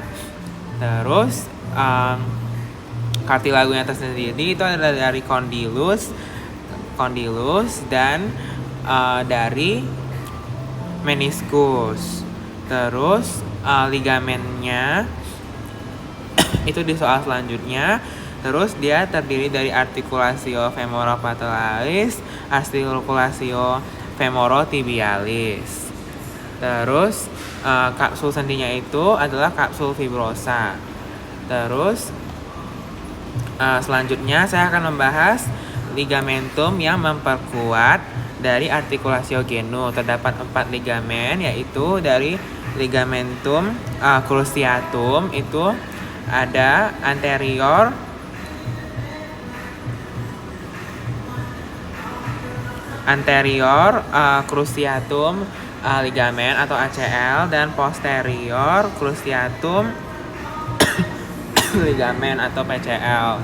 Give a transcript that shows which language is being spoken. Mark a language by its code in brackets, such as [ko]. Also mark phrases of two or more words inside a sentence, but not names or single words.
[id] Terus kartilagunya tersendiri itu adalah dari kondilus dan dari meniskus. Terus ligamennya itu di soal selanjutnya. Terus dia terdiri dari artikulasio femoropatellaris, artikulasio femorotibialis. Terus kapsul sendinya itu adalah kapsul fibrosa. Terus selanjutnya saya akan membahas ligamentum yang memperkuat dari artikulasio genu. Terdapat 4 ligamen, yaitu dari [la] ligamentum cruciatum [id] itu ada [en] anterior cruciatum ligamen [id] atau ACL dan [en] posterior cruciatum ligamen [id] atau PCL.